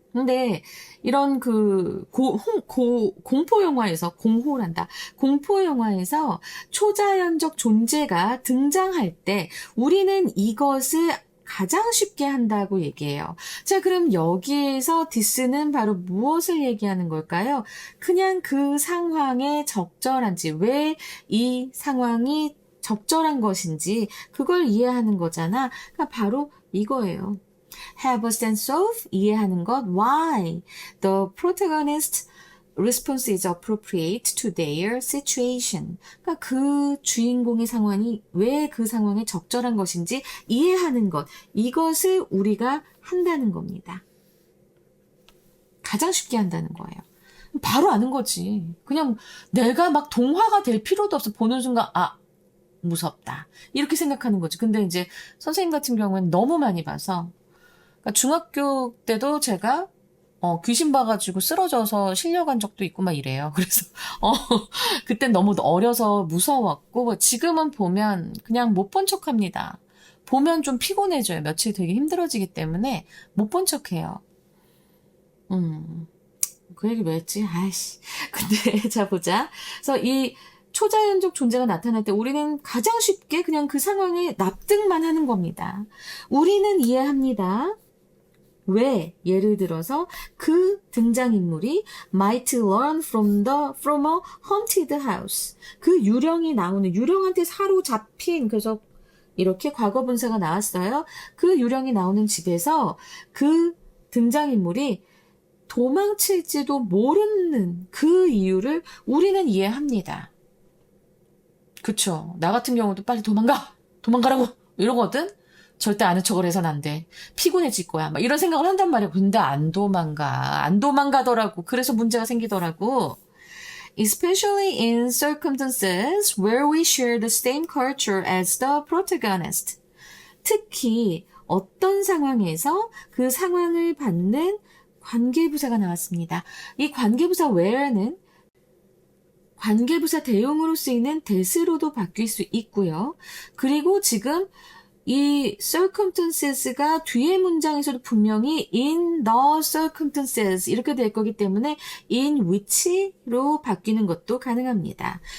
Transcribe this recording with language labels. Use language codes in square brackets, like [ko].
[ko] 근데 이런 공포 영화에서 공포 영화에서 초자연적 존재가 등장할 때 우리는 이것을 가장 쉽게 한다고 얘기해요. 자, 그럼 여기에서 디스는 바로 무엇을 얘기하는 걸까요? 그냥 그 상황에 적절한지, 왜 이 상황이 적절한 것인지 그걸 이해하는 거잖아. 그러니까 바로 이거예요. [en] Have a sense of, [ko] 이해하는 것. [en] Why? The protagonist response is appropriate to their situation. [ko] 그러니까 그 주인공의 상황이 왜 그 상황에 적절한 것인지 이해하는 것. 이것을 우리가 한다는 겁니다. 가장 쉽게 한다는 거예요. 바로 아는 거지. 그냥 내가 막 동화가 될 필요도 없어. 보는 순간, 아, 무섭다. 이렇게 생각하는 거지. 근데 이제 선생님 같은 경우는 너무 많이 봐서, 그러니까 중학교 때도 제가 귀신 봐가지고 쓰러져서 실려간 적도 있고 막 이래요. 그래서 그땐 너무 어려서 무서웠고 지금은 보면 그냥 못 본 척합니다. 보면 좀 피곤해져요. 며칠 되게 힘들어지기 때문에 못 본 척해요. 그 얘기 왜 했지? 아이씨. 근데 자 보자. 그래서 이 초자연적 존재가 나타날 때 우리는 가장 쉽게 그냥 그 상황에 납득만 하는 겁니다. 우리는 이해합니다. 왜? 예를 들어서 그 등장인물이 [en] might learn from a haunted house. [ko] 그 유령한테 사로잡힌, 그래서 이렇게 과거분사가 나왔어요. 그 유령이 나오는 집에서 그 등장인물이 도망칠지도 모르는 그 이유를 우리는 이해합니다. 그쵸? 나 같은 경우도 빨리 도망가라고 이러거든? 절대 아는 척을 해서는 안 돼. 피곤해질 거야. 막 이런 생각을 한단 말이야. 근데 안 도망가더라고. 그래서 문제가 생기더라고. [en] Especially in circumstances where we share the same culture as the protagonist. [ko] 특히 어떤 상황에서 그 상황을 받는 관계부사가 나왔습니다. 이 관계부사 where는 관계부사 대용으로 쓰이는 that으로도 바뀔 수 있고요. 그리고 지금 이 circumstances가 뒤에 문장에서도 분명히 [en] in the circumstances [ko] 이렇게 될 거기 때문에 [en] in which [ko] 로 바뀌는 것도 가능합니다.